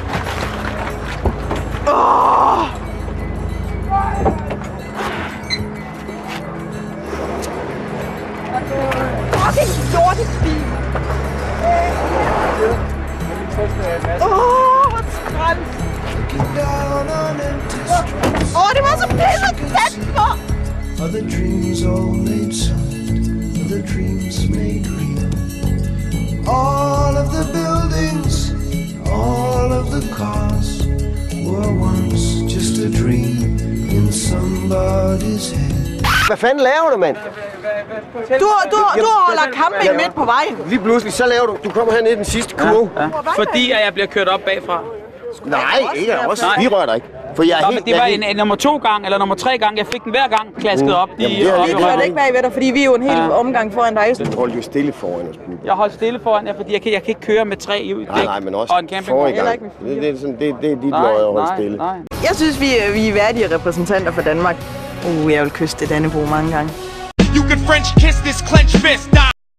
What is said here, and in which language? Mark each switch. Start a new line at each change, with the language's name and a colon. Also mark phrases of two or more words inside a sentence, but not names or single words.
Danish: Fucking lortebil. Hvor skræmt. Det var så pisse tæt på.
English: Are the dreams all made solid? Are the dreams made real? All of the buildings, all of the cars were once just a dream in somebody's head.
Danish: Hvad fanden laver du, mand? Du holder camping midt på vejen. Lige pludselig, så laver du kommer hernede i den sidste kurve. Fordi jeg bliver kørt op bagfra. Nej, ikke også. Vi rører dig ikke. For jeg er men det var en nummer 2 gang, eller nummer 3 gang. Jeg fik den hver gang klasket op. Vi holdt ikke bagved dig, fordi vi er jo en hel omgang foran dig. Du holdt jo stille foran os. Jeg holdt stille foran jer, fordi jeg kan ikke køre med 3 ud. Nej, men også og en campingvogn. Det er dit løg at holde stille. Jeg synes, vi er værdige repræsentanter for Danmark. Jeg vil kysse det Dannebro mange gange.
English: You can French kiss this clenched fist.